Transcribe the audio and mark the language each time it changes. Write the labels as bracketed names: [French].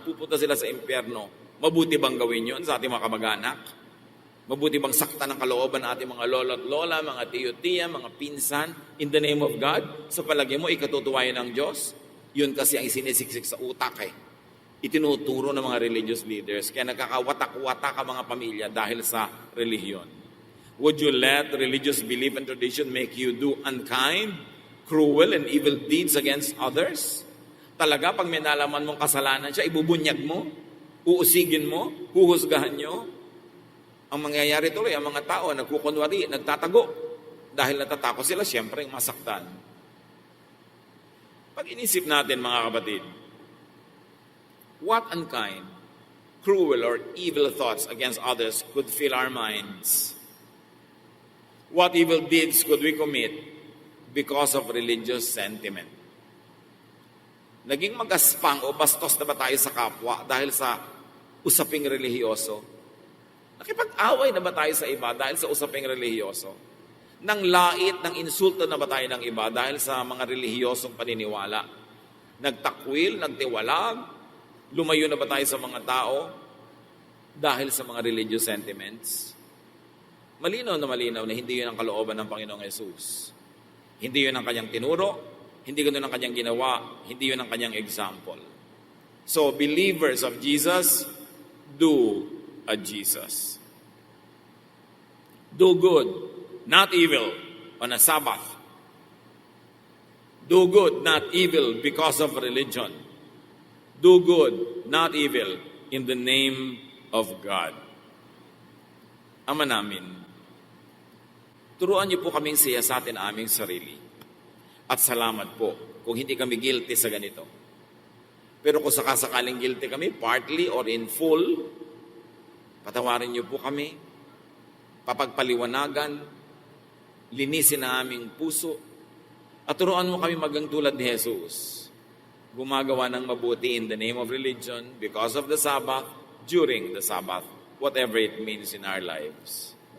[Filipino] Pupunta sila sa impyerno. Mabuti bang gawin yun sa ating mga kamag-anak? Mabuti bang sakta ng kalooban ng ating mga lolo at lola, mga tiyo-tiya, mga pinsan, [English] in the name of God? [Filipino] Sa palagay mo, ikatutuwayan ng Diyos? Yun kasi ang isinisiksik sa utak Itinuturo ng mga [English] religious leaders. [Filipino] Kaya nagkakawatak-watak ang mga pamilya dahil sa relihiyon. [English] Would you let religious belief and tradition make you do unkind, cruel, and evil deeds against others? [Filipino] Talaga, pag may nalaman mong kasalanan siya, ibubunyag mo, uusigin mo, huhusgahan nyo. Ang mangyayari tuloy, ang mga tao nagkukunwari, nagtatago. Dahil natatakot sila, siyempre masaktan. Pag inisip natin, mga kapatid, [English] what unkind, cruel, or evil thoughts against others could fill our minds? What evil deeds could we commit because of religious sentiment? [Filipino] Naging magaspang o bastos na ba tayo sa kapwa dahil sa usaping relihiyoso? Nakipag-away na ba tayo sa iba dahil sa usaping relihiyoso? Nang lait, ng insulto na ba tayo ng iba dahil sa mga relihiyosong paniniwala? Nagtakwil, nagtiwalag, lumayo na ba tayo sa mga tao dahil sa mga [English] religious sentiments? [Filipino] Malinaw na hindi yun ang kalooban ng Panginoong Yesus. Hindi yun ang kanyang tinuro, hindi yun ang kanyang ginawa, hindi yun ang kanyang example. [English] So, believers of Jesus, do a Jesus. Do good, not evil, on a Sabbath. Do good, not evil, because of religion. Do good, not evil, in the name of God. [Filipino] Ama namin, turuan niyo po kaming siyasatin ang aming sarili. At salamat po kung hindi kami guilty sa ganito. Pero kung sakasakaling guilty kami, [English] partly or in full, [Filipino] patawarin niyo po kami, papagpaliwanagan, linisin ang aming puso, at turuan mo kami magang tulad ni Jesus, gumagawa ng mabuti [English] in the name of religion, because of the Sabbath, during the Sabbath, whatever it means in our lives.